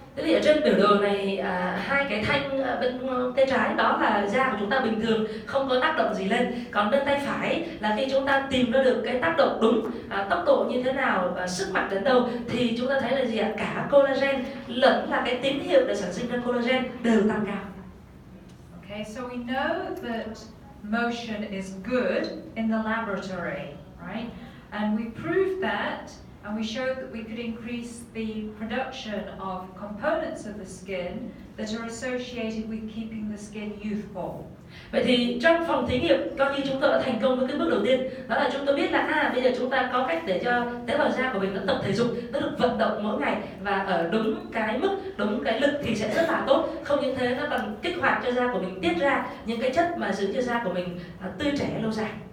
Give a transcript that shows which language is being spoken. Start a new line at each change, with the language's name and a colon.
Vietnamese: Thế thì ở trên biểu đồ này hai cái thanh bên tay trái đó là da của chúng ta bình thường, không có tác động gì lên. Còn bên tay phải là khi chúng ta tìm ra được cái tác động đúng, tốc độ như thế nào và sức mạnh đến đâu, thì chúng ta thấy là gì ạ? Cả collagen lẫn là cái tín hiệu để sản sinh ra collagen đều tăng cao.
English: Okay, so we know that motion is good in the laboratory, right? And we proved that, and we showed that we could increase the production of components of the skin that are associated with keeping the skin youthful.
Vietnamese: Vậy thì trong phòng thí nghiệm coi như chúng tôi đã thành công với cái bước đầu tiên, đó là chúng tôi biết là bây giờ chúng ta có cách để cho tế bào da của mình nó tập thể dục, nó được vận động mỗi ngày và ở đúng cái mức, đúng cái lực thì sẽ rất là tốt. Không những thế, nó còn kích hoạt cho da của mình tiết ra những cái chất mà giữ cho da của mình tươi trẻ lâu dài.